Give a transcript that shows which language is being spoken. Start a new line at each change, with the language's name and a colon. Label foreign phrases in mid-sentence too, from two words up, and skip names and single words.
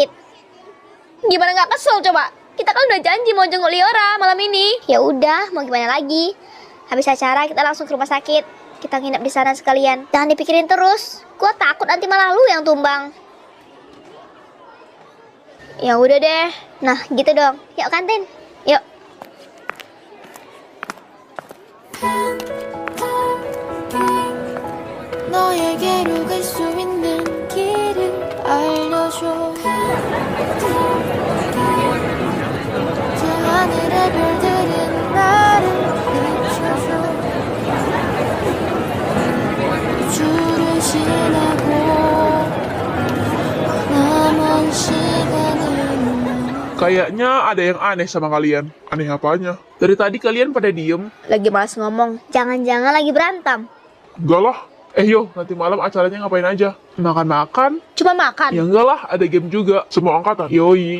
Indonesian: Gimana nggak kesel coba? Kita kan udah janji mau jenguk Liora malam ini. Ya udah, mau gimana lagi? Habis acara kita langsung ke rumah sakit. Kita nginep di sana sekalian. Jangan dipikirin terus. Gua takut nanti malah lu yang tumbang. Ya udah deh. Nah, gitu dong. Yuk kantin. Yuk.
Korean: 너에게로 갈 수 있는 길을 알려줘 저 하늘의 별들은 나를 비춰줘 우주를 지나고 남은 시간을
Indonesian: Kayaknya ada yang aneh sama kalian. Aneh apanya? Dari tadi kalian pada diem. Lagi malas ngomong. Jangan-jangan lagi berantem. Enggak lah. Yo, nanti malam acaranya ngapain aja? Makan-makan? Cuma makan. Ya enggak lah, ada game juga. Semua angkatan. Yoi.